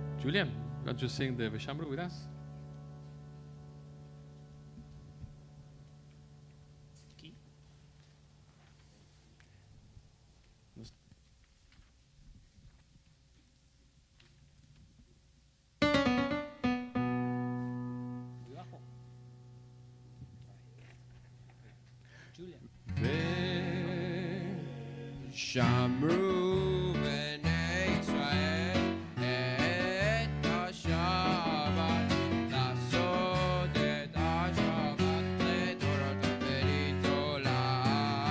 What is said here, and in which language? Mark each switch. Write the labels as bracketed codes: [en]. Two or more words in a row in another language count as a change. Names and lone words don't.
[en] Julian, why don't you sing the Veshamru with us? [es] Aquí. Muy bajo. Julian. [he] שמרו בני ישראל את השבת, לעשות את השבת לדורות הברית עולם.